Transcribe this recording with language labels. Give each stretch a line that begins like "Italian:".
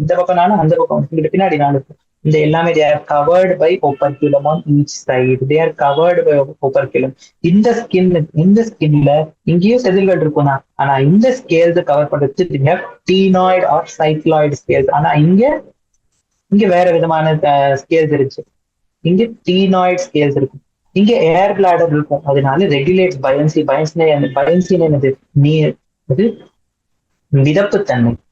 Tamil: இந்த பக்கம் 4, அந்த பக்கம் இங்கிட்ட பின்னாடி 4 இருக்கும். இந்த எல்லாமே
English: they are covered by operculum on each side. They are covered by operculum.
Tamil: இந்த ஸ்கின்ல இங்கேயும் செதில்கள் இருக்கும்னா, ஆனா இந்த ஸ்கேல்ஸ் கவர் பண்றதுக்கு
English: they have ctenoid or cycloid scales.
Tamil: ஆனா இங்க இங்க வேற விதமான ஸ்கேல்ஸ் இருந்துச்சு. இங்க டீனாய்ட் ஸ்கேல்ஸ் இருக்கும். இங்க ஏர் பிளாடர் இருக்கும். அதனால ரெகுலேட் பயான்சி. பயான்சின்னு என்னது? நீர், அது மிதப்புத்தன்மை.